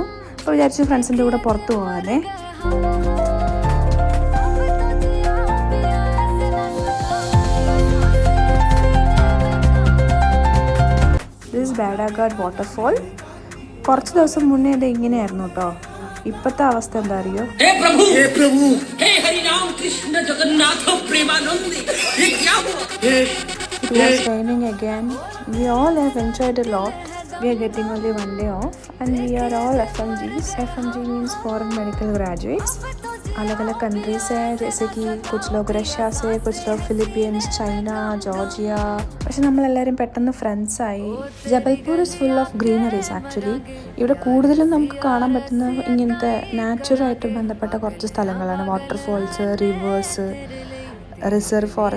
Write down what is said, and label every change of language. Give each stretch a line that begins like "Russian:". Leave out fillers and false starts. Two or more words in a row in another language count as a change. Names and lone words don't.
Malayalam: അപ്പോൾ വിചാരിച്ചു ഫ്രണ്ട്സിൻ്റെ കൂടെ പുറത്ത് പോകാതെ.
English: this Badagad waterfall
Malayalam: കുറച്ച് ദിവസം മുന്നേ ഇത് ഇങ്ങനെയായിരുന്നു കേട്ടോ. ഇപ്പോഴത്തെ അവസ്ഥ എന്താ അറിയോ?
English: It was raining again. We all have enjoyed a lot. We are getting only one day off and we are all FMGs. FMG means foreign medical graduates.
Hindi: अलग अलग कंट्रीज है, जैसे कि कुछ लोग रशिया से, कुछ लोग फिलीपींस, चाइना, ജോർജിയ.
Malayalam: പക്ഷെ നമ്മളെല്ലാവരും പെട്ടെന്ന് ഫ്രണ്ട്സായി.
English: Jabalpur is full of greeneries actually.
Malayalam: ഇവിടെ കൂടുതലും നമുക്ക് കാണാൻ പറ്റുന്ന ഇങ്ങനത്തെ നാച്ചുറായിട്ട് ബന്ധപ്പെട്ട കുറച്ച് സ്ഥലങ്ങളാണ്.
English: Waterfalls, rivers, reserve forest.